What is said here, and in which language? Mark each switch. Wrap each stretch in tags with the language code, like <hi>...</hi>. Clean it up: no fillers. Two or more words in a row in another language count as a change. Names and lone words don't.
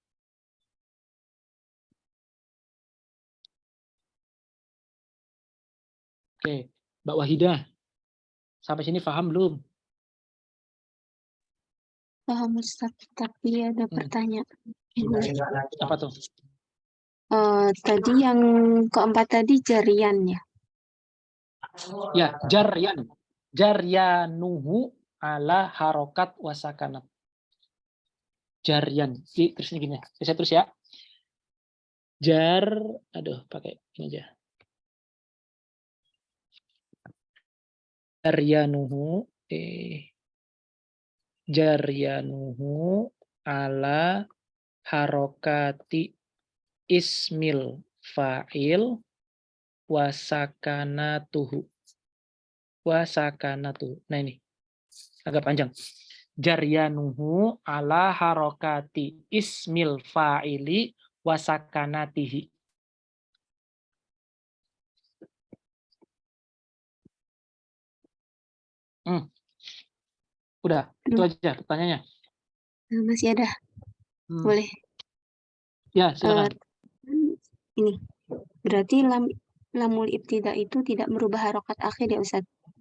<id>Oke. Mbak Wahidah. Sampai sini paham belum? Paham Ustaz, tapi ada pertanyaan. Apa tuh? Tadi yang keempat tadi jarian ya? Ya, jaryan.</id> <ar>جريانه على الحركات والسكنات.</ar> <id>Jaryan. Terusnya gini. Saya terus ya. Pakai ini aja.</id> <ar>جريانه على حركات اسم الفاعل وسكناته.</ar> <id>Nah ini agak panjang.</id> <ar>جريانه على حركات اسم الفاعل وسكناته.</ar> <id>Udah, itu aja pertanyaannya. Masih ada? Boleh? Ya, silakan. Ini, berarti</id> <ar>لام الابتداء</ar> <id>itu tidak merubah harokat akhir ya Ustaz?</id>